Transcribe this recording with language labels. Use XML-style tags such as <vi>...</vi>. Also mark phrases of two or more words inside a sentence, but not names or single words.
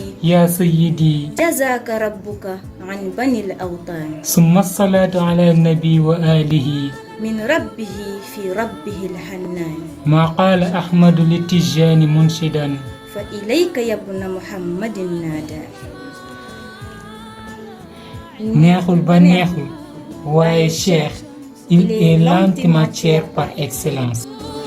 <ar>يا سيدي جزاك ربك عن بني الأوطان. ثم الصلاة على النبي وآله من ربه في ربه الحنان. ما قال أحمد للتجان منشدا فإليك يا ابن محمد نادى.</ar> <wo>neexul ba neexul waaye Cheikh</wo> <fr>il est l'antimatière par excellence.</fr>